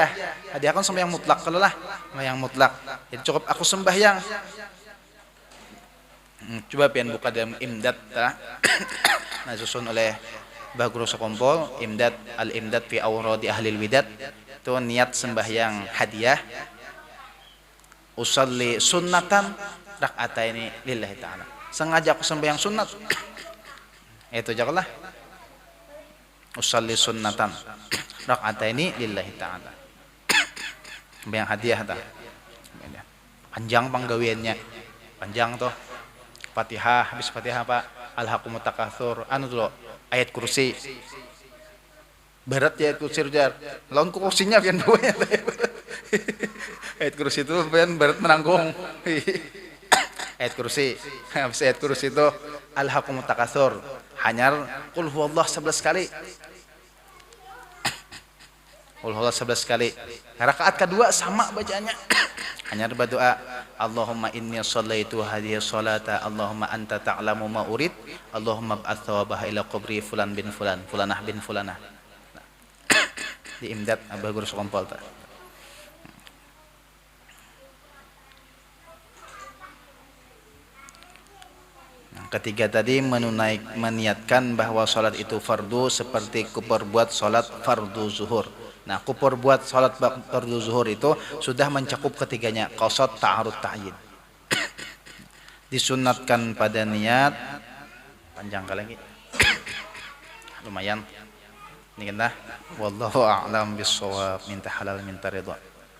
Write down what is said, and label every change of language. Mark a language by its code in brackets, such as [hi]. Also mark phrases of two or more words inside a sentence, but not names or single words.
[bjn] Hadiah kan sembahyang mutlak kalau lah, sembahyang mutlak. Jadi cukup aku sembahyang. Coba pian buka dalam Imdad nah susun oleh Mbah Guru Sokompol, Imdad al-Imdad fi awradi ahli al-widad. Itu niat sembahyang hadiah. [ar] أصلي سنة ركعتين لله تعالى. [bjn] Sengaja aku sembahyang sunat. Itu janganlah. [ar] أصلي سنة ركعتين لله تعالى. [bjn] Sembahyang hadiah ta. Panjang panggawiannya. Panjang toh. Fatihah, habis Fatihah apa? [ar] ألهاكم التكاثر. [bjn] Anu dulu, ayat kursi. Berat ya ayat kursi jar. Lawan kursinya pian bawanya. Ayat kursi itu pian berat menanggung. Ayat kursi. Habis ayat kursi itu [ar] ألهاكم التكاثر. [bjn] Hanyar [ar] قل هو الله [bjn] 11 kali. [ar] قل هو الله [bjn] 11 kali. Rakaat kedua sama bacaannya. Hanya berdoa, [ar] اللهم إني صليت هذه الصلاة، اللهم أنت تعلم ما أريد، اللهم ابعث ثوابها إلى قبر فلان بن فلان, فلانة بن فلانة. [bjn] Di Imdad Mbah Guru Sokompol ta. Ketiga tadi meniatkan bahwa salat itu fardu seperti kuperbuat salat fardu zuhur. Nah, kuperbuat salat fardu zuhur itu sudah mencakup ketiganya, qasad, ta'arud, ta'yin. Disunatkan pada niat panjang kali lagi. Lumayan. Ini kan dah. [ar] والله أعلم بالصواب. [bjn] Minta halal minta ridha.